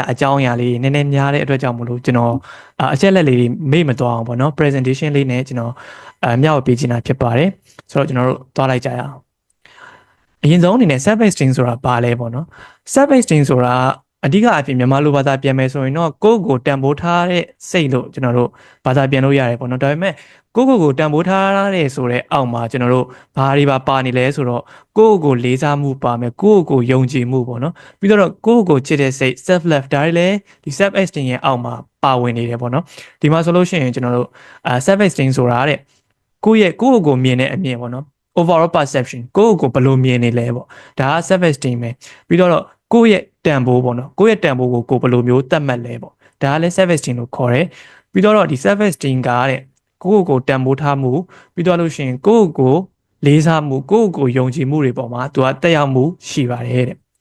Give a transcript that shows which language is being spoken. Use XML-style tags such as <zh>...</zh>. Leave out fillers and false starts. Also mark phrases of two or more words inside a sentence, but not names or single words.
<my>အကြောင်းအရာလေးနည်းနည်းများတဲ့အတွက်ကြောင့်မလို့ကျွန်တော်အချက်လက်လေးမေ့မသွားအောင်ပေါ့နော် presentation လေးနဲ့ကျွန်တော်မျှဝေပေးချင်တာဖြစ်ပါတယ်ဆိုတော့ကျွန်တော်တို့သွားလိုက်ကြရအောင်အရင်ဆုံးအနေနဲ့</my> <en>self esteem</en> <my>ဆိုတာဘာလဲပေါ့နော်</my> <en>self esteem</en> <my>ဆိုတာအဓိကအဖြစ်မြန်မာလိုဘာသာပြန် မယ်ဆိုရင်တော့ကိုယ့်ကိုတန်ဖိုးထားတဲ့စိတ်လို့ကျွန်တော်တို့ဘာသာပြန်လို့ရတယ်ပေါ့နော်ဒါပေမဲ့ကိုယ့်ကိုတန်ဖိုးထားတဲ့ဆိုတဲ့အောက်မှာကျွန်တော်တို့ဘာတွေပါနေလဲဆိုတော့ကိုယ့်ကို လေးစားမှုပါမယ်ကိုယ့်ကိုယုံကြည်မှုပေါ့နော်ပြီးတော့ကိုယ့်ကိုချစ်တဲ့စိတ်</my> <en>self love</en> <my>ဒါတွေလည်းဒီ</my> <en>self esteem</en> <my>ရဲ့အောက်မှာပါ ဝင်နေတယ်ပေါ့နော်ဒီမှာဆိုလို့ရှိရင်ကျွန်တော်တို့</my> <en>self esteem</en> <my>ဆိုတာတဲ့ကိုယ့်ကိုမြင်တဲ့အမြင်ပေါ့နော်</my> <en>overall perception</en> <my>ကိုယ့်ကိုဘယ်လိုမြင်နေလဲပေါ့ဒါက</my> <en>self esteem</en> <my>ပဲပြီးတော့ကိုယ့်ရဲ့တန်ဖိုးပေါ့နော်ကိုယ့်ရဲ့တန်ဖိုးကိုဘယ်လိုမျိုးသတ်မှတ်လဲပေါ့ဒါကလည်း</my> <en>self esteem</en> <my>လို့ခေါ်တယ်ပြီးတော့ဒီ</my> <en>self esteem</en> <my>ကတဲ့ကိုယ့်ကိုတန်ဖိုးထားမှုပြီးတော့လို့ရှိရင်ကိုယ့်ကိုလေးစားမှုကိုယ့်ကိုယုံကြည်မှုတွေပေါ်မှာသူကတက်ရောက်မှုရှိပါတယ်တဲ့</my>